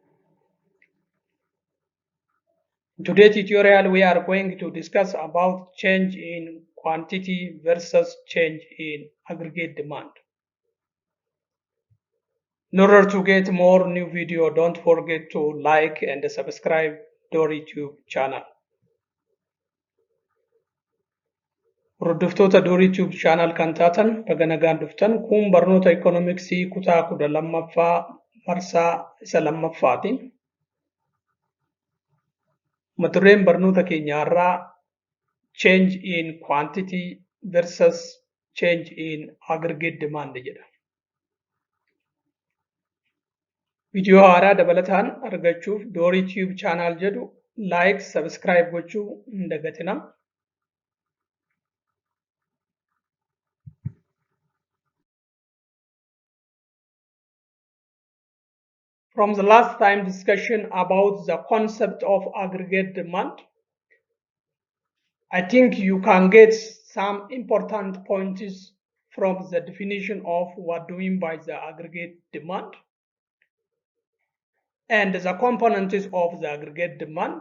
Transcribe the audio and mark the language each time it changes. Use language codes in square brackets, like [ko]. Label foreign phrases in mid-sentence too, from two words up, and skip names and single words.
[en] In today's tutorial we are going to discuss about change in quantity versus change in aggregate demand. In order to get more new video, don't forget to like and subscribe Dorii Tube channel. [om] Hordoftoota Dorii Tube channel kan taatan baga nagaan dhuftan kun barnoota economicsii kutaa 12ffaa marsaa isa lammaffaati. Mata dureen barnoota keenyaa irraa [en] change in quantity versus change in aggregate demand [om] jedha. Viidiyoo haaraa dabalataan argachuuf Dorii Tube channel jedhu [en] like, subscribe [om] gochuu hin dagatinaa. [en] From the last time discussion about the concept of aggregate demand, I think you can get some important points from the definition of what do we mean by the aggregate demand and the components of the aggregate demand.